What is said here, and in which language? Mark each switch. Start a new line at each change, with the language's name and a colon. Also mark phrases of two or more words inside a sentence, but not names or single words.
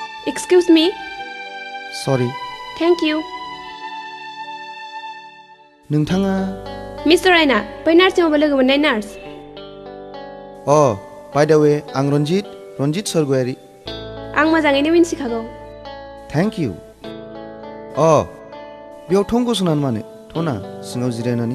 English: Excuse me. Sorry. Thank you.
Bodo: नोंथाङा
English: Mr. Raina,
Bodo: बै नार्सिंआवबो लोगो मोननाय नार्स।
English: by the way
Bodo: आं रन्जित सरगयारि। आं मोजाङैनो मिन्थिखागौ।
English: thank you.
Bodo: बेयाव थं गसंनानै मानो? थना सिङाव जिरायनानै।